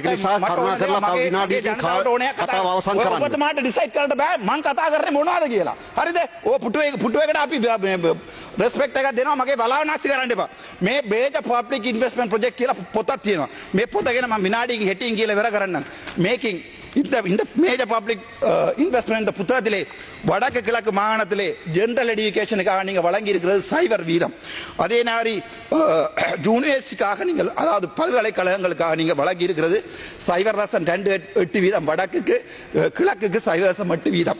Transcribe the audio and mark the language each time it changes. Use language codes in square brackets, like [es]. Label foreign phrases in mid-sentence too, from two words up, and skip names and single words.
[si] කරුණා කරලා තව විනාඩියකින් කතාව අවසන් කරන්න. ඔබතුමාට ඩිසයිඩ් කරන්න බෑ මං කතා කරන්නේ මොනවද කියලා. හරිද? ඔය පුටුවේකට අපි රෙස්පෙක්ට් එකක් දෙනවා. මගේ බලාව නැස්ති කරන්න එපා. මේ මේජර් පබ්ලික් ඉන්වෙස්ට්මන්ට් ප්‍රොජෙක්ට් කියලා පොතක් තියෙනවා. මේ පොත ගැන මම විනාඩියකින් හෙටින් කියලා ඉවර කරන්නම්. [ta] මේකින් இந்த மேஜர் பப்ளிக் இன்வெஸ்ட்மெண்ட் இந்த புத்தகத்திலே வடக்கு கிழக்கு மாகாணத்திலே [en] general education [ta] நீங்க வழங்கி இருக்கிறது சைபர் வீதம். அதே மாதிரி யூனிவர்சிட்டிக்காக நீங்கள் அதாவது பல்கலைக்கழகங்களுக்காக நீங்க வழங்கி இருக்கிறது 0.28 வீதம் வடக்குக்கு, கிழக்குக்கு 0.8 வீதம்.